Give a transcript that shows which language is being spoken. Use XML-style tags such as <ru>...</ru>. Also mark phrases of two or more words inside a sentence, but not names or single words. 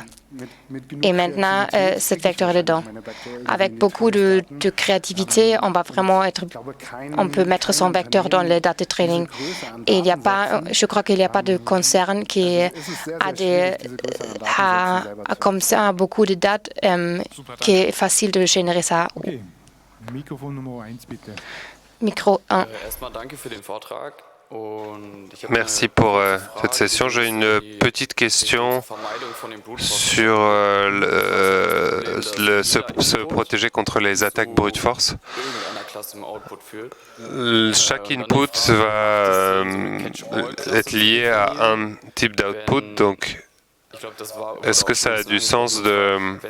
<fr>Et maintenant, ce vecteur est dedans. Avec beaucoup de créativité, on peut mettre son vecteur dans le</fr> <en>data training.</en> <fr>Et je crois qu'il n'y a pas de concern qui a comme ça beaucoup de dates qui est facile de générer ça.</fr> <de>Okay. Mikrofon Nummer 1, bitte.</de> <fr>Micro 1. Merci pour cette session. J'ai une petite question sur se protéger contre les attaques</fr> <en>brute force.</en> <fr>Chaque input va être lié à un type d'output, donc est-ce que ça a du sens de</fr>